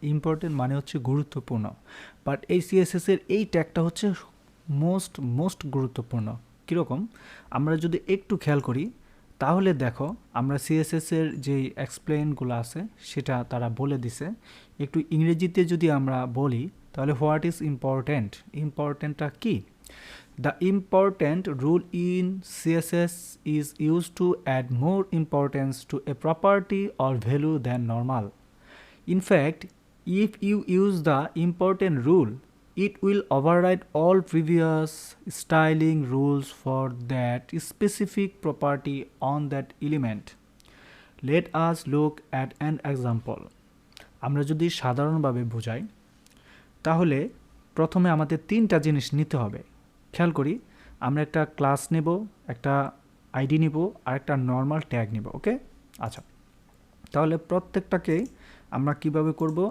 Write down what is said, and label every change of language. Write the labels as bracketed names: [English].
[Bangla] Important মানে হচ্ছে গুরুত্বপূর্ণ, বাট এই সিএসএস এর এই ট্যাগটা হচ্ছে মোস্ট গুরুত্বপূর্ণ। কীরকম? আমরা যদি একটু খেয়াল করি তাহলে দেখো, আমরা সিএসএস এর যেই এক্সপ্লেনগুলো আছে সেটা তারা বলে দিছে। একটু ইংরেজিতে যদি আমরা বলি তাহলে [English] what is important, [Bangla] ইম্পর্টেন্টটা key? [English] The important rule in CSS is used to add more importance to a property or value than normal. In fact, if you use the important rule, it will override all previous styling rules for that specific property on that element. Let us look at an example. [Bangla] আমরা যদি সাধারণভাবে বোঝাই তাহলে প্রথমে আমাদের তিনটা জিনিস নিতে হবে। খেয়াল করি, আমরা একটা ক্লাস নেব, একটা আইডি নিব আর একটা নর্মাল ট্যাগ নিব। ওকে, আচ্ছা, তাহলে প্রত্যেকটাকে আমরা কিভাবে করব?